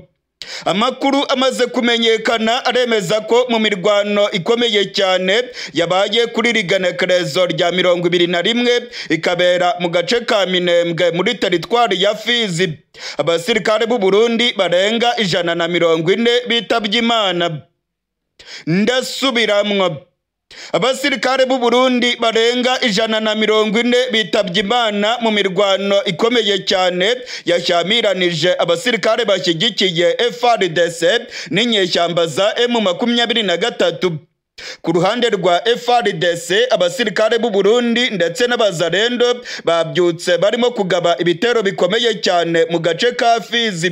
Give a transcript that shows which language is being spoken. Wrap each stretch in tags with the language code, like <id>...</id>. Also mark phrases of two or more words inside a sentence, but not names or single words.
<rw>Amakuru amaze kumenyekana aremeza ko mu mirwano ikomeye cyane yabaye kuri rigenekerezo rya 21 ikabera mu gace ka Minembwe muri teritwari ya Fizi. Abasirikare b'u Burundi barenga 140 bitabye Imana. Ndasubiramwo. Abasirikare b'u Burundi barenga 140 bitabye Imana mu mirwano ikomeye cyane yashyamiranyije abasirikare bashyigikiye FARDC n'inyeshyamba za M23. Ku ruhande rwa FARDC abasirikare b'u Burundi ndetse n'abazarendo babyutse barimo kugaba ibitero bikomeye cyane mu gace ka Fizi.</rw>